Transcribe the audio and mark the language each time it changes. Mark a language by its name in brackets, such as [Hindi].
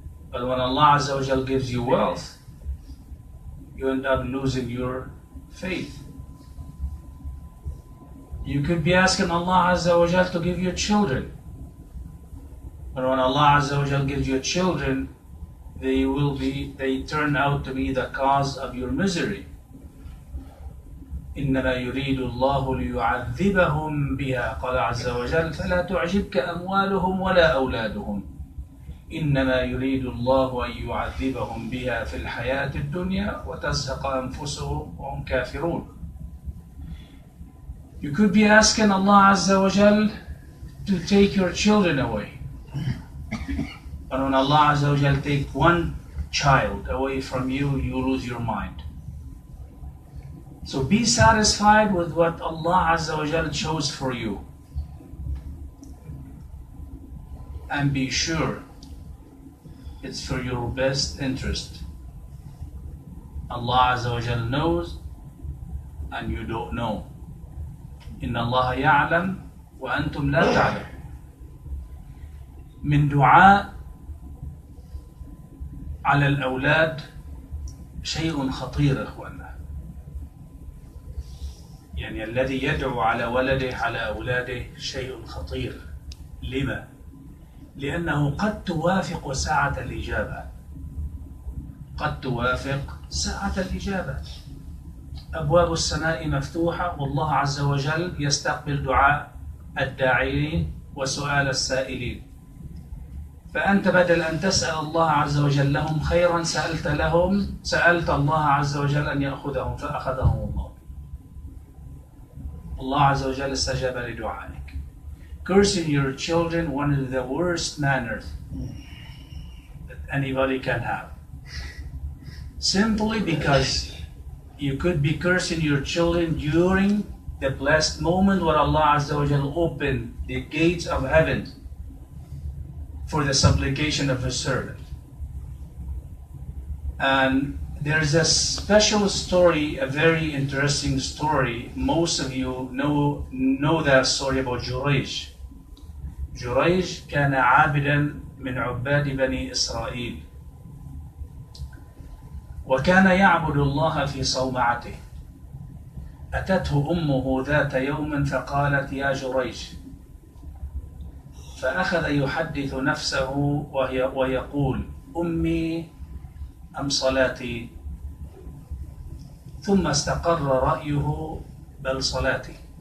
[English] But when Allah Azza wa Jal gives you wealth, you end up losing your faith. You could be asking Allah Azza wa Jal to give you children, but when Allah Azza wa Jal gives you children, they turn out to be the cause of your misery. [Arabic] إنما يريد الله ليعذبهم بها قال عز وجل فلا تعجبك أموالهم ولا أولادهم إنما يريد الله أن يعذبهم بها في الحياة الدنيا وتزهق أنفسهم وهم كافرون. [English] You could be asking Allah Azza wa Jal to take your children away. But when Allah Azza wa Jal takes one child away from you, you lose your mind. So be satisfied with what Allah Azza wa Jal chose for you. And be sure it's for your best interest. Allah Azza wa Jal knows and you don't know. [Arabic] إن الله يعلم وأنتم لا تعلم. من دعاء على الأولاد شيء خطير إخواننا. يعني الذي يدعو على ولده على أولاده شيء خطير. لما؟ لأنه قد توافق ساعة الإجابة. قد توافق ساعة الإجابة. أبواب السماء مفتوحة والله عز وجل يستقبل دعاء الداعين وسؤال السائلين. فأنت بدل أن تسأل الله عز وجل لهم خيرا سألت الله عز وجل أن يأخذهم فأخذهم الله. Allah Azza wa Jalla istajaba li du'aik. [English] Cursing your children, one of the worst manners that anybody can have. Simply because you could be cursing your children during the blessed moment where Allah Azza wa Jalla opened the gates of heaven for the supplication of His servant. And there's a special story, a very interesting story. Most of you know that story about Jurayj. [Arabic] Jurayj كان عابدا من عباد بني إسرائيل وكان يعبد الله في صومعته. أتته أمه ذات يوم فقالت يا جريج، فأخذ يحدث نفسه ويقول أمي أم صلاتي، ثم استقر رأيه بل صلاتي.